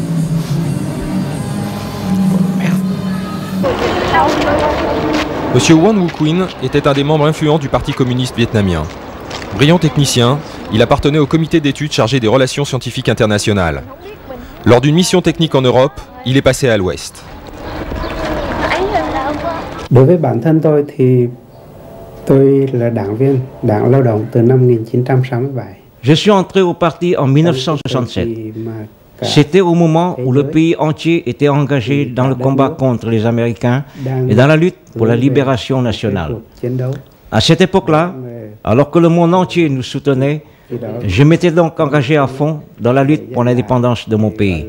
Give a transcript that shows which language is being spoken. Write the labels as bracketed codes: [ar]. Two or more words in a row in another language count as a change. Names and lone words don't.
[fr] Monsieur Wan Wu Quynh était un des membres influents du Parti communiste vietnamien. Brillant technicien, il appartenait au comité d'études chargé des relations scientifiques internationales. Lors d'une mission technique en Europe, il est passé à l'Ouest. [vi] Đối với bản thân tôi thì tôi là đảng viên, Đảng Lao động từ năm 1967. [fr] Je suis entré au parti en 1967. C'était au moment où le pays entier était engagé dans le combat contre les Américains et dans la lutte pour la libération nationale. À cette époque-là, alors que le monde entier nous soutenait, je m'étais donc engagé à fond dans la lutte pour l'indépendance de mon pays.